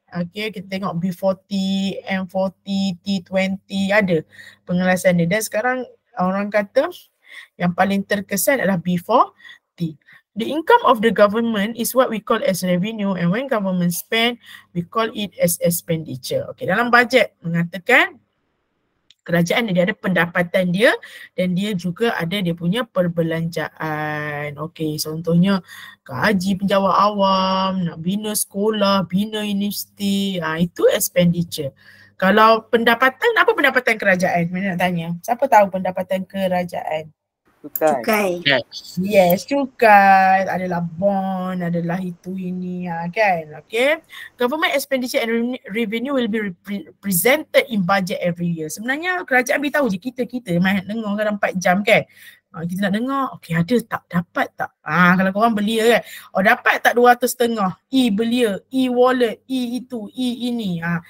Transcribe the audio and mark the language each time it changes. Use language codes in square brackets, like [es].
[ms] Okay, kita tengok B40, M40, T20 ada pengelasan dia. Dan sekarang orang kata yang paling terkesan adalah B40. [en] The income of the government is what we call as revenue, and when government spend, we call it as expenditure. [ms] Okay, dalam bajet mengatakan kerajaan dia ada pendapatan dia dan dia juga ada dia punya perbelanjaan. Okey, contohnya gaji penjawat awam, nak bina sekolah, bina universiti, itu expenditure. Kalau pendapatan, apa pendapatan kerajaan? Mana nak tanya? Siapa tahu pendapatan kerajaan? Cukai. Yes, cukai, adalah bond, adalah itu ini kan. Okay. [en] Government expenditure and revenue will be presented in budget every year. [ms] Sebenarnya kerajaan beritahu je kita main dengar kadang 4 jam kan. Kita nak dengar, okay ada tak, dapat tak? Kalau korang belia kan, dapat tak 200 setengah, belia, wallet, itu, ini.